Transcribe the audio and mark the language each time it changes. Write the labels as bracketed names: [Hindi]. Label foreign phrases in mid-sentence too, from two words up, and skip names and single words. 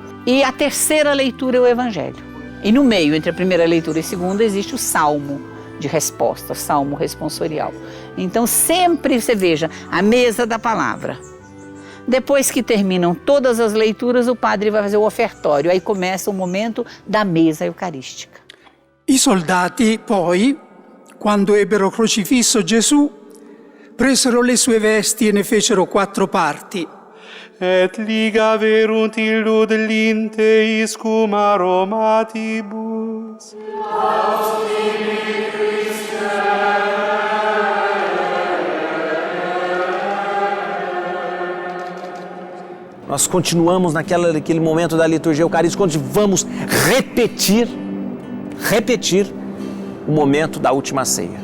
[Portuguese] E a terceira leitura é o Evangelho. E no meio, entre a primeira leitura e a segunda, existe o salmo de resposta, o salmo responsorial. Então sempre você veja a mesa da palavra. Depois que terminam todas as leituras, o padre vai fazer o ofertório. Aí começa o momento da mesa eucarística. [Italian] I soldati poi, quando ebbero crocifisso Gesù, presero le sue vesti e ne fecero 4 parti. [Latin] Et ligaverunt illud linteis cum aromatibus. [Portuguese] Nós continuamos naquele momento da liturgia eucarística, onde vamos repetir o momento da última ceia.